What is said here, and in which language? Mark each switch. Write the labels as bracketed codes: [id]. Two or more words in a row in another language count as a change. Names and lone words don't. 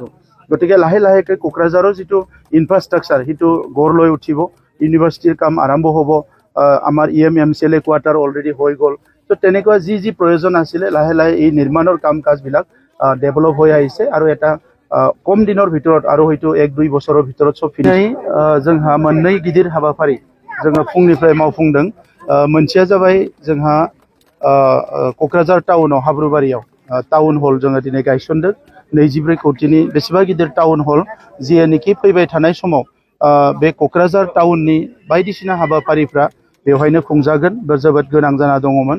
[as] গতিকে লাহে লাহেকৈ কোকৰাঝাৰৰ যিটো ইনফ্ৰাষ্ট্ৰাকচাৰ সেইটো গঢ় লৈ উঠিব, ইউনিভাৰ্চিটিৰ কাম আৰম্ভ হ'ব, আমাৰ EMCLA কোৱাৰ্টাৰ অলৰেডি হৈ গ'ল। তো তেনেকুৱা যি প্ৰয়োজন আছিলে লাহে লাহে এই নিৰ্মাণৰ কাম কাজবিলাক ডেভেলপ হৈ আহিছে আৰু এটা কম দিনৰ ভিতৰত আৰু হয়তো 1-2 বছৰৰ ভিতৰত চব ফিনিশ। [brx] जोंहा मोननै गिदिर हाबाफारि जोङो फुंनिफ्राय मावफुंदों। मोनसेया जाबाय जोंहा क'क्राझार टाउनाव हाब्रुबारियाव टाउन हल जोङो दिनै गायसनदों 24 कोटिनि बेसेबा गिदिर टाउन हल जियानोखि फैबाय थानाय समाव बे क'क्राझार टाउननि बायदिसिना हाबाफारिफ्रा बेवहायनो खुंजागोन जोबोद गोनां जाना दङमोन।